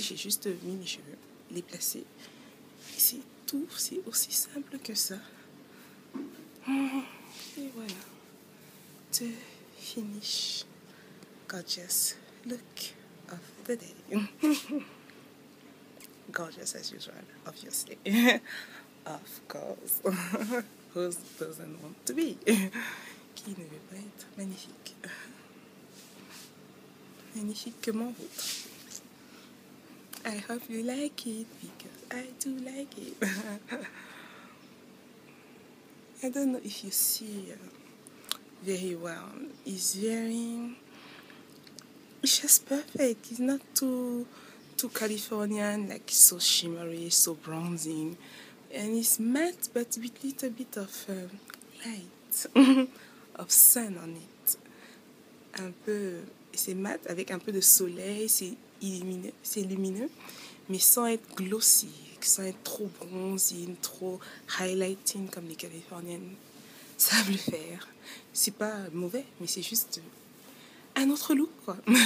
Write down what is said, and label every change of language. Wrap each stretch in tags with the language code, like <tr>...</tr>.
<fr>J'ai juste mis mes cheveux, les placer. C'est tout. C'est aussi simple que ça. Et voilà.</fr> <en>The finish gorgeous look of the day. Gorgeous as usual, obviously. Of course. Who doesn't want to be?</en> <fr>Qui ne veut pas être magnifique? Magnifique comme en vôtre.</fr> <en>I hope you like it because I do like it. I don't know if you see very well. It's just perfect. It's not too Californian, like so shimmery, so bronzing. And it's matte, but with a little bit of light, of sun on it.</en> <fr>Un peu, c'est mat avec un peu de soleil, c'est lumineux, mais sans être glossy, sans être trop bronzing, trop highlighting comme les Californiennes savent le faire. C'est pas mauvais, mais c'est juste un autre look, quoi.</fr>